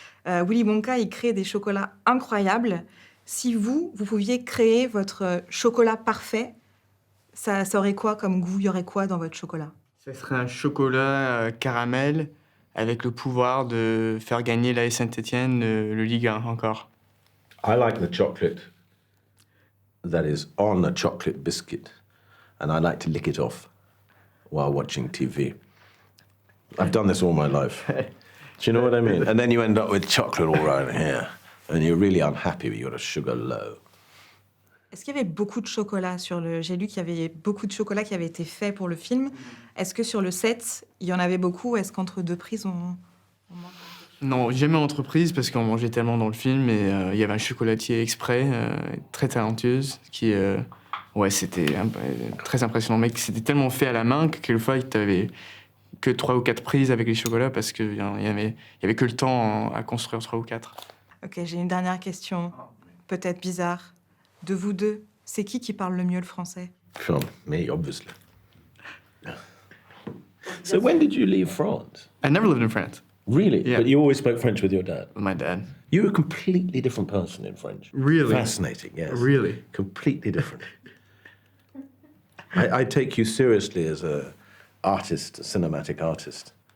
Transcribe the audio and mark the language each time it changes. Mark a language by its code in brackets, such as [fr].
[fr] Willy Wonka, il crée des chocolats incroyables. Si vous pouviez créer votre chocolat parfait, ça aurait quoi comme goût? Il y aurait quoi dans votre chocolat? Ça serait un chocolat caramel avec le pouvoir de faire gagner l'AS Saint-Étienne le Ligue 1 encore. [en] I like the chocolate that is on a chocolate biscuit, and I like to lick it off while watching TV. I've done this all my life. Do you know what I mean? And then you end up with chocolate all around here, and you're really unhappy with your sugar low. [fr] Est-ce qu'il y avait beaucoup de chocolat sur le... J'ai lu qu'il y avait beaucoup de chocolat qui avait été fait pour le film. Est-ce que sur le set, il y en avait beaucoup? Est-ce qu'entre deux prises, on mange? Non, jamais en entreprise parce qu'on mangeait tellement dans le film et il y avait un chocolatier exprès, très talentueuse, qui... ouais, c'était très impressionnant. Mec, c'était tellement fait à la main que quelquefois, tu avais que 3 ou 4 prises avec les chocolats parce qu'il y avait que le temps à construire 3 ou 4. Ok, j'ai une dernière question, peut-être bizarre. De vous deux, c'est qui parle le mieux le français? [en] From me, obviously. So when did you leave France? I never lived in France. Really? Yeah. But you always spoke French with your dad? My dad. You're a completely different person in French. Really? Fascinating, yes. Really? Completely different. I take you seriously as a artist, a cinematic artist.